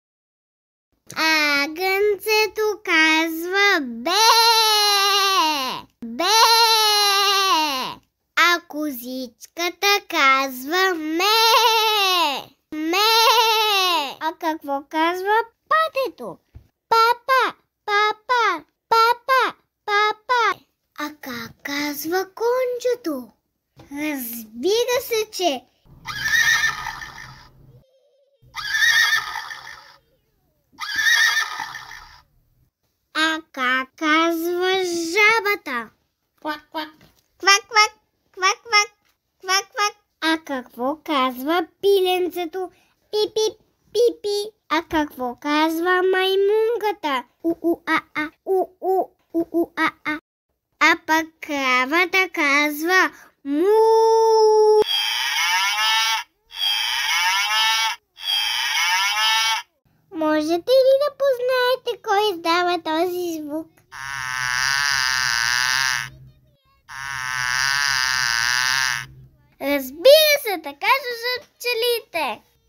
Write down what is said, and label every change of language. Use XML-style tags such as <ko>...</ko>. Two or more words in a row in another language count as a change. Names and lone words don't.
<bg>А агънцето казва бе, бе. А козичката казва ме, ме. А какво казва патето? Папа, папа, папа, папа. А как казва кончето? Разбира се, че а как казва жабата? Квак, квак. Квак, квак, квак, квак, квак, квак. А какво казва пиленцето? Пи-пи, пи-пи. А какво казва маймунката? У-у-а-а, у-у, у-у-а-а. А пък кравата казва му. Можете ли да познаете кой издава този звук? Разбира се, така са пчелите.</bg>